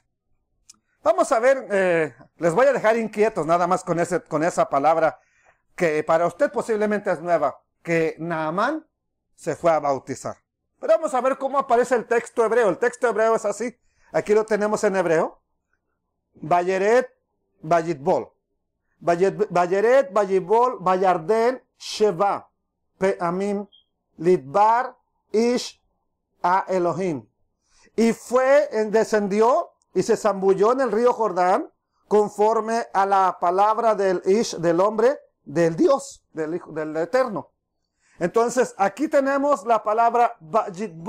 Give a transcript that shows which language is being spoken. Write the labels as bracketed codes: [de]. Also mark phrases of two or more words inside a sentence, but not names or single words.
[es] Vamos a ver, les voy a dejar inquietos nada más con esa palabra que para usted posiblemente es nueva, que Naamán se fue a bautizar. Pero vamos a ver cómo aparece el texto hebreo. El texto hebreo es así. Aquí lo tenemos en hebreo. [he] וירד ויטבל. וירד ויטבל בירדן שבע. פעמים כדבר איש, האלהים. [es] Y descendió y se zambulló en el río Jordán conforme a la palabra del Ish, del hombre, del Dios, del Hijo, del Eterno. Entonces, aquí tenemos la palabra vayitbol.